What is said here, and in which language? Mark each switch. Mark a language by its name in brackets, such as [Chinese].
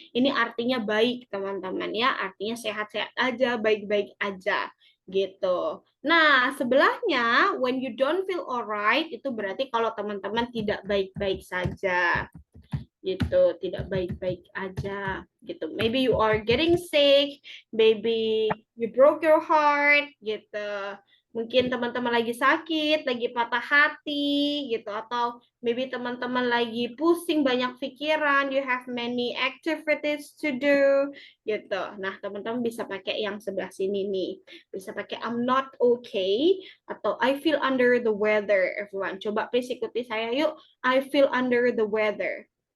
[Indonesian] Ini artinya baik teman-teman ya, artinya sehat-sehat aja, baik-baik aja gitu. Nah, sebelahnya [English] when you don't feel alright [Indonesian] itu berarti kalau teman-teman tidak baik-baik saja. Gitu, tidak baik-baik aja gitu. [English] Maybe you are getting sick, maybe you broke your heart gitu. [Indonesian] Mungkin teman-teman lagi sakit, lagi patah hati gitu, atau maybe teman-teman lagi pusing, banyak pikiran, [English] you have many activities to do [Indonesian] gitu. Nah, teman-teman bisa pakai yang sebelah sini nih. Bisa pakai [English] I'm not okay atau I feel under the weather everyone. [Indonesian] Coba please ikuti saya yuk. [English] I feel under the weather.